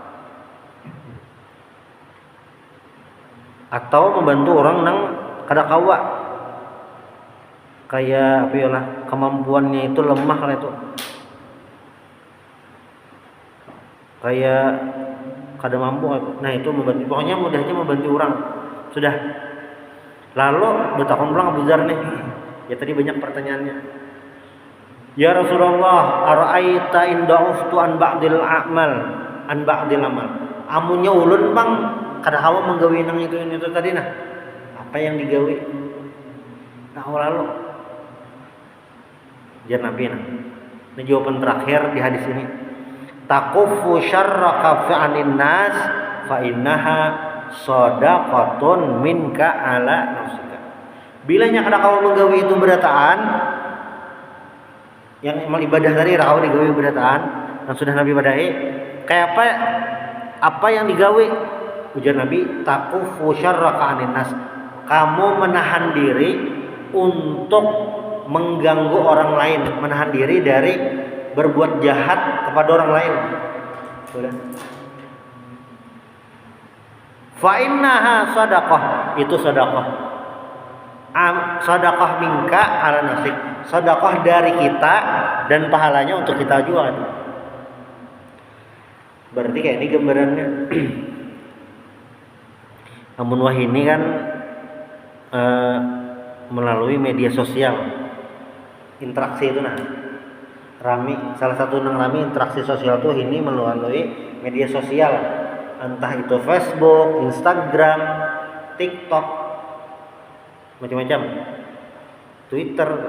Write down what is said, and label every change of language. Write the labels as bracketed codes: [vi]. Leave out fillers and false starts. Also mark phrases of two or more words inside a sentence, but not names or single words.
[bjn] Atau membantu orang nang kada kawa kayak apa ya lah, kemampuannya itu lemah lah itu, kayak kada mampu. Nah itu membantu, pokoknya mudahnya membantu orang sudah. Lalu bertakon pulang Abu Dzar nih, ya tadi banyak pertanyaannya. [ar] يا رسول الله أرأيت إن ضعفت عن بعض العمل. [bjn] Amunnya ulun bang kada hawa menggawi nang itu tadi nah. Apa yang digawi? Nah lalu jar Nabi nah. [id] Ini jawaban terakhir di hadis ini. [ar] تكف شرك عن الناس فإنها صدقة منك على نفسك. [bjn] Bilanya kada kau menggawi itu berataan, yang amal ibadah tadi kau digawi berataan yang sudah Nabi badai, kayak apa yang digawi? Ujar Nabi, [ar] تكف شرك عن الناس. [id] Kamu menahan diri untuk mengganggu orang lain, menahan diri dari berbuat jahat kepada orang lain. Sudah. [ar] فإنها صدقة, [id] itu sedekah. [ar] Sedekah منك على نفسك. [id] Sedekah dari kita dan pahalanya untuk kita juga. Berarti kayak ini gambarannya. [bjn] Namun wah ini kan melalui media sosial, interaksi itu nah rami, salah satu nang rami interaksi sosial tuh ini melalui media sosial, entah itu Facebook, Instagram, TikTok, macam-macam, Twitter.